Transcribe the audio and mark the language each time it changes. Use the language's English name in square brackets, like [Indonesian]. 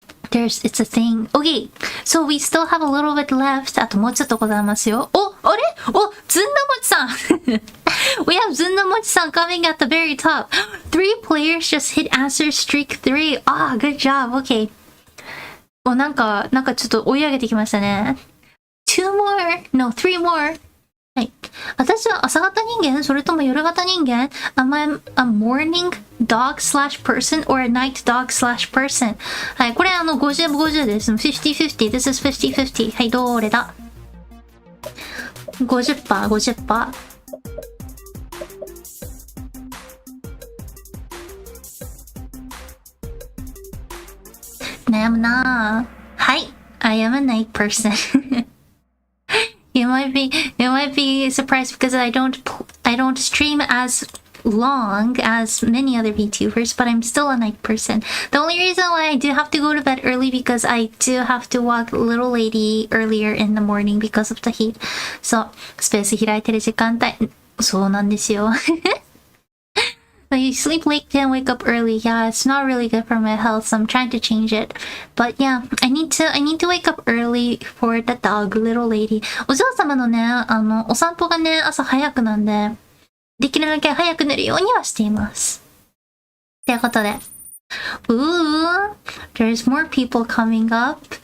[English] Yeah.It's a thing. Okay, so we still have a little bit left. [Japanese] あともうちょっとございますよ。あれずんだもちさん [English] We have ずんだもちさん coming at the very top. 3 players just hit answer streak 3. Good job. Okay. [Japanese] なんかちょっと追い上げてきましたね。 [English] 2 more. No, 3 more. はい。 [Japanese] 私は朝型人間？それとも夜型人間？ [English] Am I a morning dog/person or a night dog/person? [Japanese] はい。これ50/50です。50/50. [English] This is 50/50. [Japanese] はい、どれだ？ 50%。悩むなぁ。はい。 [English] I am a night person.You might be surprised because I don't stream as long as many other VTubers, but I'm still a night person. The only reason why I do have to go to bed early because I do have to walk little lady earlier in the morning because of the heat. [Japanese] So, スペース開いてる時間帯、そうなんですよ。 [English] You sleep late and wake up early. Yeah, it's not really good for my health, so I'm trying to change it. But yeah, I need to wake up early for the dog, little lady. [Japanese] お嬢様のね、お散歩がね、朝早くなんで、できるだけ早く寝るようにはしています。ということで。 [English] Ooh, there's more people coming up.